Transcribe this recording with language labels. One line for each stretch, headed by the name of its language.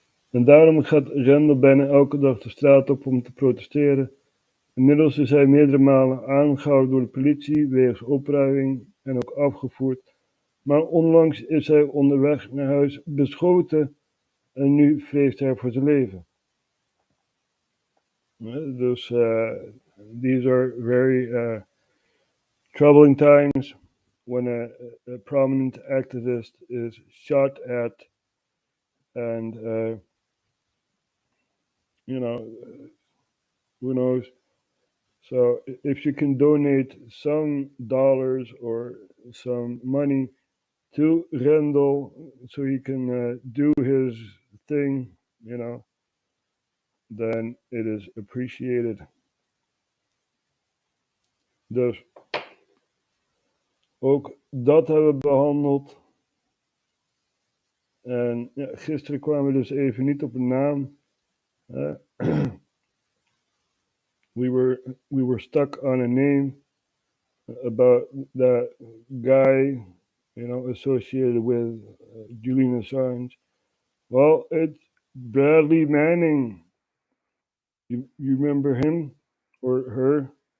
Dutch: En daarom gaat Rendel bijna elke dag de straat op om te protesteren. Inmiddels is hij meerdere malen aangehouden door de politie wegens opruiming en ook afgevoerd. Maar onlangs is hij onderweg naar huis beschoten en nu vreest hij voor zijn leven.
English: Dus these are very troubling times when a prominent activist is shot at and you know, who knows. So if you can donate some dollars or some money to Rendel so he can do his thing, you know, then it is appreciated.
Dutch: Dus ook dat hebben we behandeld. En ja, gisteren kwamen we dus even niet op een naam.
English: We were stuck on a name about that guy, you know, associated with Julian Assange. Well, it's Bradley Manning. You remember him or her?